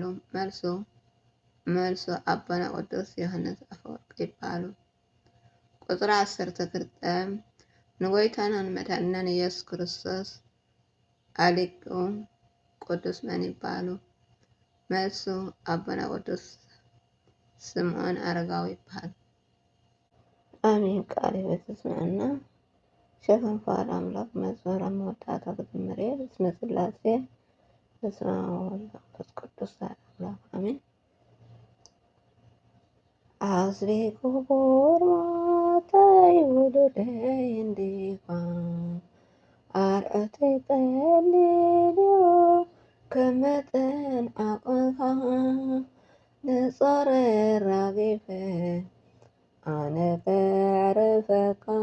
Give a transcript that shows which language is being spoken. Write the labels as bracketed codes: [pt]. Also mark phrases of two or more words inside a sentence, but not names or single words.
[ti] መልሱ ኣቦና ቅዱስ ዮሃንስ ኣፈወርቅ ይበሃሉ። ቁፅሪ 12 ንጎይታና ንመድሓኒና ኢየሱስ ክርስቶስ ኣሊቁ ቅዱስ መን ይበሃሉ? መልሱ ኣቦና ቅዱስ ስምዖን ኣረጋዊ ይበሃል። አሜን። ቃል በተስማዕና ሸፈን ፍቃድ አምላክ መዝሙረ መወዳእታ ክዝምር እየ። [gez] በስመ ስላሴ በስመ አብ ወወልድ ወመንፈስ ቅዱስ አሐዱ አምላክ አሜን። [ti] አስቤ ክቡር ሞተይ ውሉደይ እንዲኳን አርዕተይ ቀሊልዮ ከመጠን ዓቕምኻ ንጾር ራጊፈ ኣነ ከዕርፈካ